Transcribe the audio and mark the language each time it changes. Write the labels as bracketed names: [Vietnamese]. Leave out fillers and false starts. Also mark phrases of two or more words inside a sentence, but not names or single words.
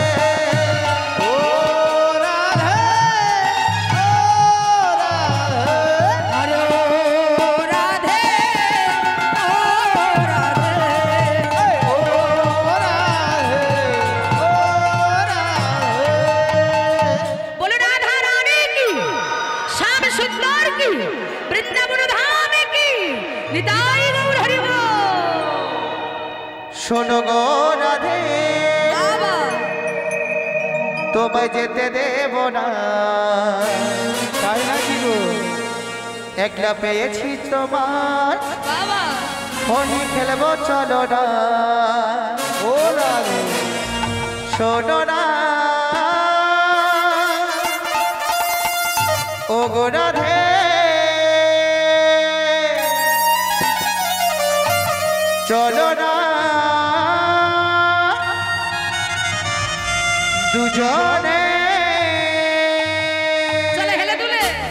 [Bangla] ও রাধে ও রাধে আরে ও রাধে ও রাধে ও রাধে ও রাধে [Hindi] बोलो राधा रानी की श्याम सुंदर की वृंदावन धाम की निताई गौर हरि बोल [Bangla] শোনো গো রাধে बाबा তোমায় যেতে দেব না তাই নাকি গো একলা পেয়েছি তোমার बाबा হোলি খেলবো চলো না ও রাধে শোনো না ও গো রাধে চলো না দুজনে চলে হেলে দুলে